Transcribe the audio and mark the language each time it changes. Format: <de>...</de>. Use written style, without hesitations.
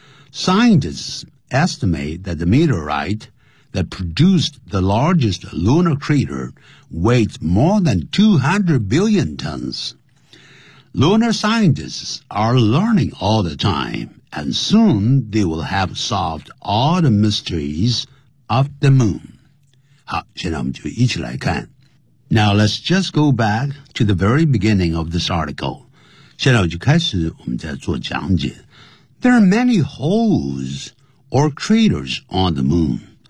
<en>Scientists estimate that the meteoriteThat produced the largest lunar crater weighs more than 200 billion tons. Lunar scientists are learning all the time, and soon they will have solved all the mysteries of the moon.</en> <zh>好，现在我们就一起来看。</zh> <en>Now let's just go back to the very beginning of this article.</en> <zh>现在我就开始我们在做讲解。</zh> <en>There are many holes or craters on the moon.</en>